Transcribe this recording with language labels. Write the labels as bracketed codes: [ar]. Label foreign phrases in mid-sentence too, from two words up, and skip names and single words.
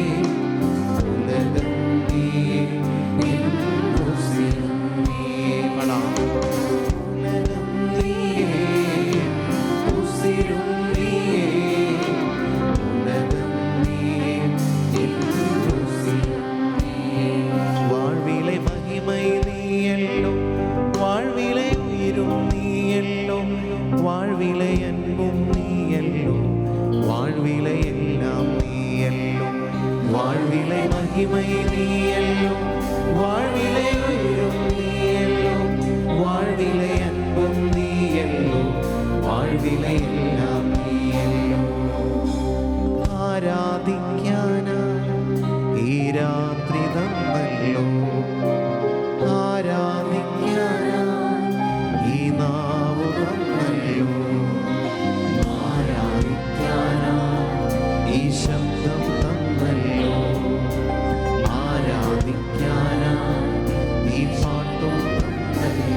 [ta] உலகம் நீயே, என் உசிரும் நீயே. പാടാം. உலகம் நீயே, என் உசிரும் நீயே. உலகம் நீயே, என் உசிரும் நீயே. [ml] വാഴ്വിലെ മഹിമ നീയല്ലോ, വാഴ്വിലെ ഉയിരും നീയല്ലോ, വാഴ്വിലെ അൻപും നീയല്ലോ, വാഴ്വിലെ എല്ലാം നീയല്ലോ. വാഴ്വിലെ മഹിമ നീയല്ലോ, വാഴ്വിലെ ഉയിരും നീയല്ലോ, വാഴ്വിലെ അൻപും നീയല്ലോ, വാഴ്വിലെ എല്ലാം നീയല്ലോ. ആരാധിക്കാനാ ഈ രാത്രി തന്നല്ലോ, ആരാധിക്കാനാ ഈ നാവ് തന്നല്ലോ, ആരാധിക്കാനാ ഈ ശബ്ദം തന്നല്ലോ, ആരാധിക്കാനാ ഈ പാട്ടും തന്നല്ലോ.